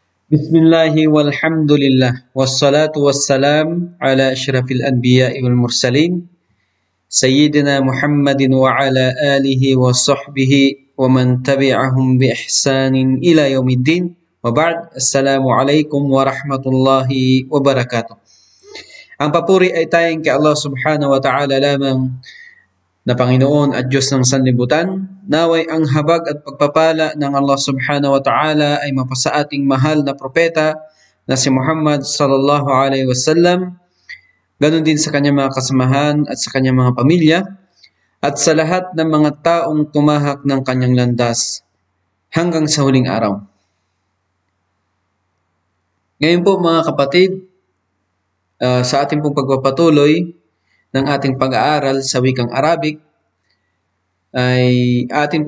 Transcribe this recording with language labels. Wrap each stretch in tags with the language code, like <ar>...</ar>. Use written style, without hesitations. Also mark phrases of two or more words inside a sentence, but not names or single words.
<ar>بسم الله والحمد لله والصلاة والسلام على أشرف الأنبياء والمرسلين سيدنا محمد وعلى آله وصحبه ومن تبعهم بإحسان إلى يوم الدين وبعد. السلام عليكم ورحمة الله وبركاته.</ar> <tl>Ang papuri ay tayong kay Allah</tl> <ar>سبحانه وتعالى</ar> <tl>lamang na Panginoon at Diyos ng sanlibutan. Naway ang habag at pagpapala ng Allah</tl> <ar>سبحانه وتعالى</ar> <tl>ay mapasa ating mahal na propeta na si Muhammad</tl> <ar>صلى الله عليه وسلم,</ar> <tl>ganon din sa kanyang mga kasamahan at sa kanyang mga pamilya, at sa lahat ng mga taong tumahak ng kanyang landas hanggang sa huling araw. Ngayon po mga kapatid, sa ating pong pagpapatuloy ng ating pag-aaral sa wikang Arabic, ay atin</tl>